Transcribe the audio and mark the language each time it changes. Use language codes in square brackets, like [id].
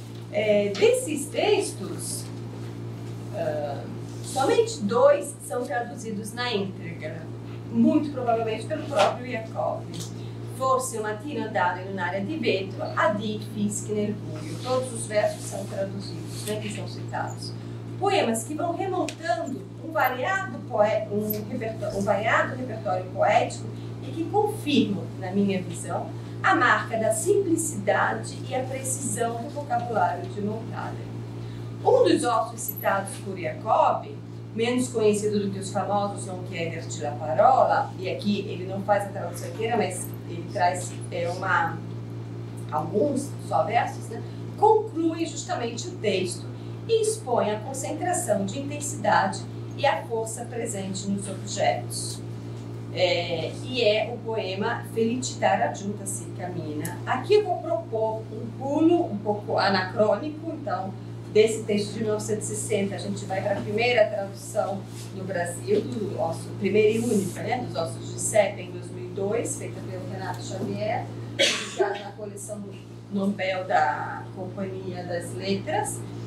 [pt] Desses textos, somente 2 são traduzidos na íntegra, muito provavelmente pelo próprio Jacob. [it] forse un mattino andando in un'area di vetro, addio fischi nel buio. [pt] Todos os versos são traduzidos, né, que são citados. Poemas que vão remontando um variado repertório poético e que confirmam, na minha visão, a marca da simplicidade e a precisão do vocabulário de Montale. Um dos ossos citados por Jacob, menos conhecido do que os famosos Non chiederci la parola, e aqui ele não faz a tradução inteira, mas ele traz alguns só versos, né, conclui justamente o texto e expõe a concentração de intensidade e a força presente nos objetos. E é o poema Felicità raggiunta si cammina. Aqui eu vou propor um pulo um pouco anacrônico, então, desse texto de 1960, a gente vai para a primeira tradução no Brasil, do osso, primeira e única, né, dos Ossos de Seta, em 2002, feita pelo Renato Xavier, publicada na coleção Nobel da Companhia das Letras.